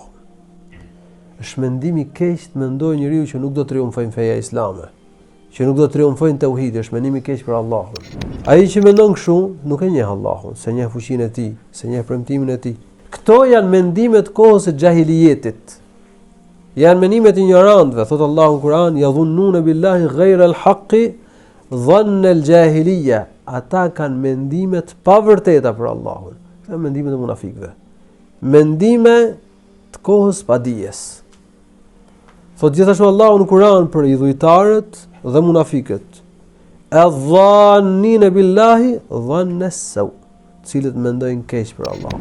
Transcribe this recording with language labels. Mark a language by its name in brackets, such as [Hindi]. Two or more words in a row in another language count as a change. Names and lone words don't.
[Albanian] Është mendimi keq të mendojë njeriu që nuk do të triumfojë feja islame, që nuk do të triumfojnë tauhidi, është mendimi keq për Allahun. Ai që mendon kështu nuk e njeh Allahun, se njeh fuqinë e tij, se njeh premtimin e tij. Këto janë mendimet kohës së xahiliyetit. Janë mendimet e ignorantëve, thot Allahu në Kur'an: [Arabic] "يظنون بالله غير الحق ظن الجاهلية." [Albanian] Ata kanë mendime të pavërteta për Allahun. Këto janë mendimet e munafikëve. Mendime të kohës padijes. Thot gjithashtu Allahu në Kur'an për idhujtarët dhe munafikët: [Arabic] "الظانين بالله ظن السوء", [Albanian] cilët mendojnë keq për Allahun.